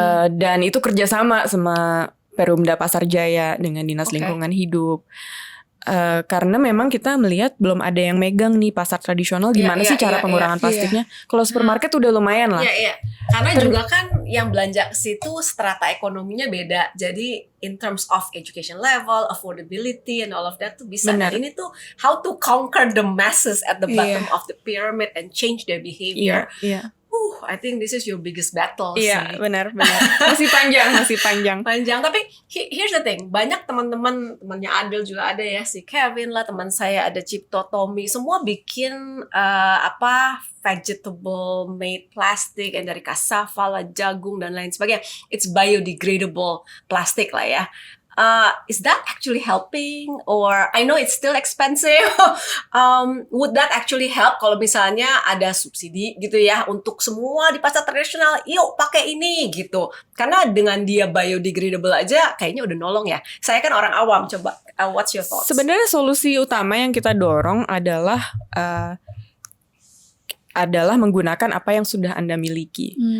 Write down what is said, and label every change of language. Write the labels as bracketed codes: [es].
[id] Dan itu kerjasama sama Perumda Pasar Jaya dengan Dinas Lingkungan Hidup. Karena memang kita melihat belum ada yang megang nih pasar tradisional, gimana sih cara pengurangan plastiknya. Kalau supermarket udah lumayan lah. Karena juga kan yang belanja ke situ strata ekonominya beda. Jadi [en] in terms of education level, affordability and all of that [id] tuh bisa. Ini tuh [en] how to conquer the masses at the bottom of the pyramid and change their behavior. I think this is your biggest battle [id] sih. Iya, benar. Masih panjang. Tapi [en] here's the thing, [id] banyak temannya Adil juga ada ya, si Kevin lah, teman saya ada Cipto, Tommy, semua bikin [en] vegetable made plastic [id] yang dari cassava lah, jagung dan lain sebagainya. [en] It's biodegradable plastic [id] lah ya. [en] Is that actually helping? Or I know it's still expensive. Would that actually help [id] kalau misalnya ada subsidi gitu ya untuk semua di pasar tradisional, yuk pakai ini gitu. Karena dengan dia biodegradable aja kayaknya udah nolong ya. Saya kan orang awam, coba [en] what's your thoughts? [id] Sebenarnya solusi utama yang kita dorong adalah menggunakan apa yang sudah Anda miliki.